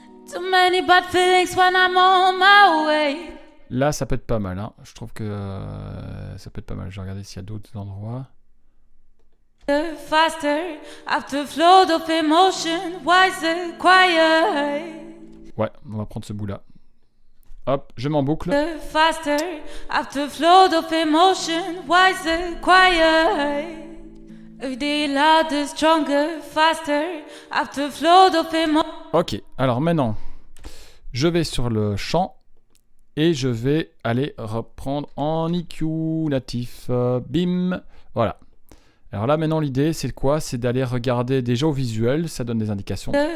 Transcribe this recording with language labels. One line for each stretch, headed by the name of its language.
English: Too many bad feelings when I'm on my way.
French: Là, ça peut être pas mal. Hein. Je trouve que ça peut être pas mal. Je vais regarder s'il y a d'autres endroits.
English: Faster, after flow of emotion, wiser, quiet.
French: Ouais, on va prendre ce bout-là. Hop, je m'en boucle.
English: Faster, after flow of emotion, wiser, quiet. Every day louder, stronger, faster, after flow of emotion.
French: Ok, alors maintenant, je vais sur le champ Et je vais aller reprendre en EQ natif. Bim. Voilà. Alors là, maintenant, l'idée, c'est quoi? C'est d'aller regarder déjà au visuel. Ça donne des indications.